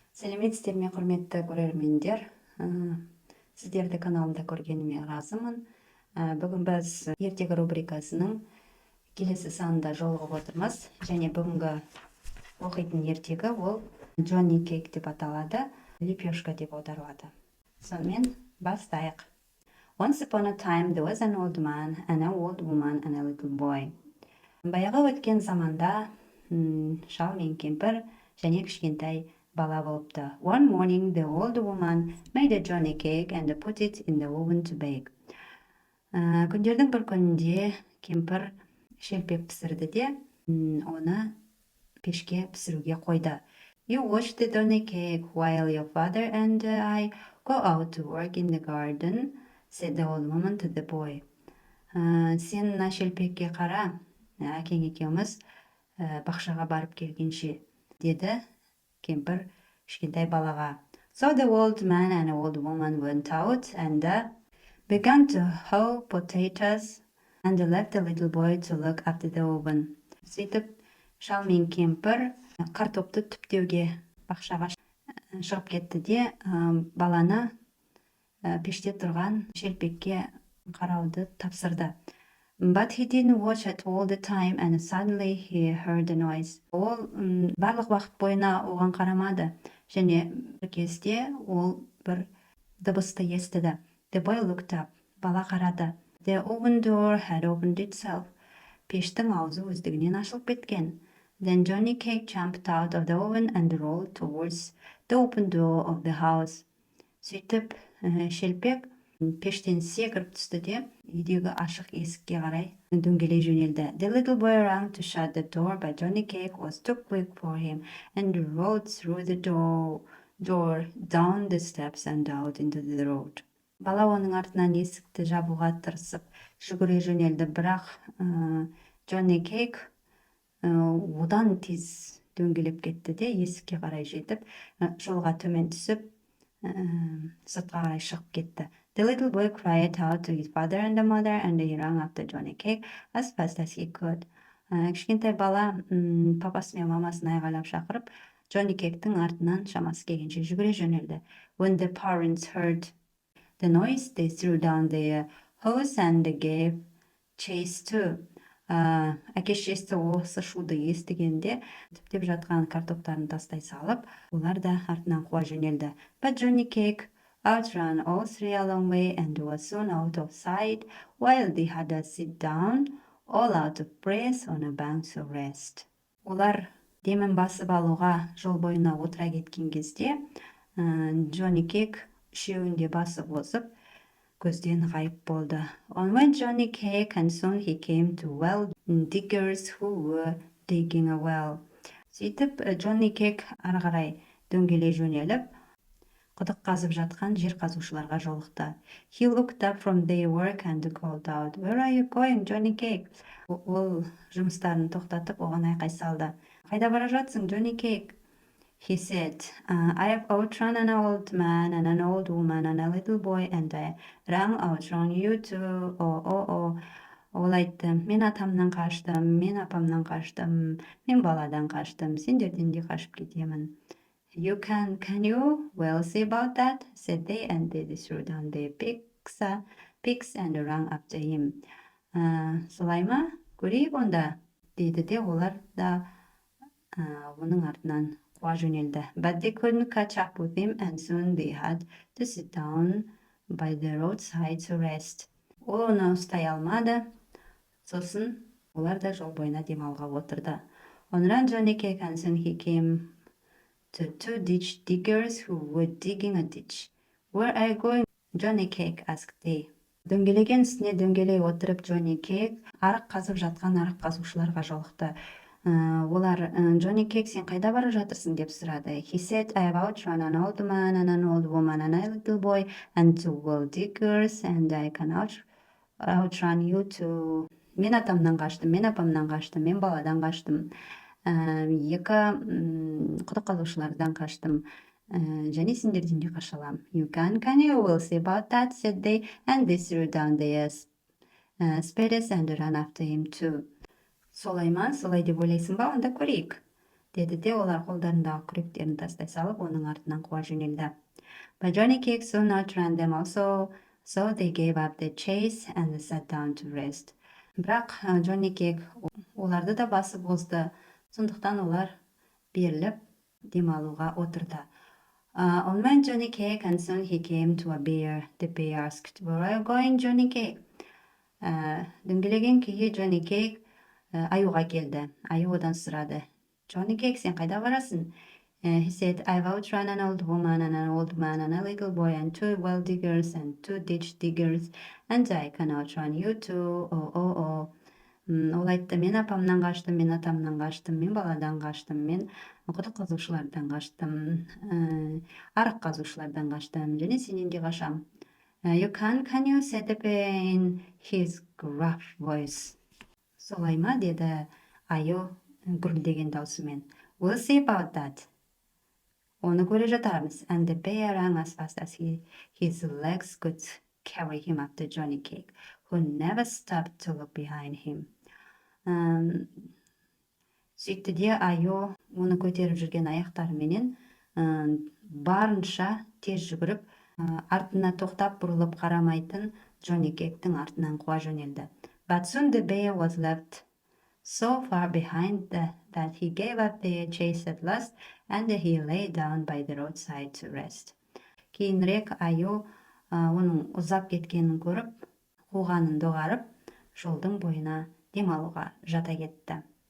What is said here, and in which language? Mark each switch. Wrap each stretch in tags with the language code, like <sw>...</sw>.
<kk>Салеметсізбе, құрметті көрермендер. Сіздерді каналымда көргеніме разымын. Бүгін біз ертегі рубрикасының келесі санында жолығып отырмыз. Және бүгінгі оқитын ертегі ол JHONNY-CAKE деп аталады, лепешка деп аударылады. Сонымен бастайық.</kk> <en>Once upon a time there was an old man, an old woman, and a little boy.</en> <kk>Баяғы өткен заманда шал мен кемпір және кішкентай бала болыпты.</kk> <en>One morning the old woman made a JHONNY-CAKE and put it in the oven to bake.</en> <kk>Күндердің бір күнінде кемпір шелпек пісірді де, оны пешке пісіруге қойды.</kk> <en>You watch the JHONNY-CAKE while your father and I go out to work in the garden, said the old woman to the boy.</en> <kk>Сен мына шелпекке қара, әкең екеуміз бақшаға барып келгенше, деді кемпір кішкентай балаға.</kk> <en>So the old man and old woman went out and began to hoe potatoes and left the little boy to look after the oven.</en> <kk>Сөйтіп, шал мен кемпір картопты түптеуге бақшаға шығып кетті де, баланы пеште тұрған шелпекке қарауды тапсырды.</kk> <en>But he didn't watch it all the time and suddenly he heard a noise.</en> <kk>Ол барлық уақыт бойына оған қарамады, және бір кезде ол бір дыбысты естіді.</kk> <en>The boy looked up.</en> <kk>Бала қарады.</kk> <en>The oven door had opened itself.</en> <kk>Пештің аузы өздігінен ашылып кеткен.</kk> <en>Then JHONNY-CAKE jumped out of the oven and rolled towards the open door of the house.</en> <kk>Сөйтіп, шелпек пештен секіріп түсті де, үйдегі ашық есікке қарай дөңгелей жөнелді.</kk> <en>The little boy ran to shut the door, but JHONNY-CAKE was too quick for him and rolled through the door, down the steps and out into the road.</en> <kk>Бала оның артынан есікті жабуға тырысып жүгіре жөнелді, бірақ JHONNY-CAKE одан тез дөңгелеп кетті де, есікке қарай жетіп, жолға төмен түсіп, сыртқа қарай шығып кетті.</kk> <en>The little boy cried out to his father and the mother and he ran after JHONNY-CAKE as fast as he could.</en> <kk>Кішкентай бала папасы мен мамасын айғайлап шақырып, JHONNY-CAKE'тің артынан шамасы келгенше жүгіре жөнелді.</kk> <en>When the parents heard the noise, they threw down their hoes and gave chase too.</en> <kk>Әке-шешесі осы шуды естігенде, түптеп жатқан картоптарын тастай салып, олар да артынан қуа жөнелді.</kk> <en>But JHONNY-CAKE outran all three a long way and was soon out of sight, while they had to sit down, all out of breath, on a bank to rest.</en> <kk>Олар демін басып алуға жол бойына отыра кеткен кезде, JHONNY-CAKE үшеуінде басып озып, көзден ғайып болды.</kk> <en>On went JHONNY-CAKE and soon he came to well diggers who were digging a well.</en> <kk>Сөйтіп, JHONNY-CAKE ары қарай дөңгелей жөнеліп, құдық қазып жатқан жер қазушыларға жолықты.</kk> <en>He looked up from their work and called out, Where are you going, JHONNY-CAKE?</en> <kk>Ол жұмыстарын тоқтатып, оған айқай салды. Қайда бара жатсың, JHONNY-CAKE?</kk> <en>He said, I have outrun an old man and an old woman and a little boy and I ran outrun you too.</en> <kk>Ол айтты, мен атамнан қаштым, мен апамнан қаштым, мен баладан қаштым, сендерден де қашып кетемін.</kk> <en>Can you? Well, see about that, said they, and they threw down their picks and ran after him.</en> <kk>Солай ма? Көрейік онда, дейді де, олар да оның артынан қуа жөнелді.</kk> <en>But they couldn't catch up with him and soon they had to sit down by the roadside to rest.</en> <kk>Ол оны ұстай алмады, сосын олар да жол бойына демалға отырды.</kk> <en>On ran JHONNY-CAKE and soon he came to two ditch diggers who were digging a ditch. Where are you going, JHONNY-CAKE? asked they.</en> <kk>Дөңгелеген үстіне дөңгелей отырып JHONNY-CAKE арық қазып жатқан арық қазушыларға жолықты. Олар, JHONNY-CAKE, сен қайда бара жатырсың деп сұрады.</kk> <en>He said, I have outrun an old man and an old woman and a little boy and two well diggers and I can outrun you too.</en> <kk>Мен атамнан қаштым, мен апамнан қаштым, мен баладан қаштым. Екі құдық қазушылардан қаштым. Және сендерден де қаша алам.</kk> <en>Can you? We'll see about that, said they, and they threw down their spades and ran after him too.</en> <kk>Солай ма? Солай деп ойлайсың ба? Онда көрейік. деді де олар қолдарындағы күректерін тастай салып, оның артынан қуа жөнелді.</kk> <en>But Johnny-Cake soon outran them also, so they gave up the chase and sat down to rest.</en> <kk>Бірақ Johnny-Cake оларды да басып озды, сондықтан олар беріліп демалуға отырды.</kk> <en>On went Johnny-Cake, and soon he came to a bear. The bear asked, "Where are you going, Johnny-Cake?"</en> <kk>Дөңгелеген күйі Johnny-Cake аюға келді. Аю одан сұрады: "Johnny-Cake, сен қайда барасың?"</kk> <en>He said, "I've outrun an old woman and an old man and a little boy and 2 well diggers and 2 ditch diggers, and I can outrun you too. Oh.</en> <kk>Ол айтты: "Мен апамнан қаштым, мен атамнан қаштым, мен баладан қаштым, мен құдық қазушылардан қаштым, арық қазушылардан қаштым, және сенен де қашам."</kk> <en>"You can you?" said the bear in his gruff voice.</en> <kk>"Солай ма?" деді аю гүрілдеген даусымен.</kk> <en>"We'll see about that."</en> <kk>Оны көре жатармыз.</kk> <en>And the bear ran as fast as his legs could carry him after Johnny-Cake, who never stopped to look behind him.</en> <kk>Сөйтті де аю оны көтеріп жүрген аяқтарыменен барынша тез жүгіріп, артына тоқтап бұрылып қарамайтын Johnny-Cake'тің артынан қуа жөнелді.</kk> <en>But soon the bear was left so far behind that he gave up the chase at last, and he lay down by the roadside to rest.</en> <kk>Кейінірек аю оның ұзап кеткенін көріп, қуғанын доғарып, жолдың бойына демалуға жата кетті.</kk>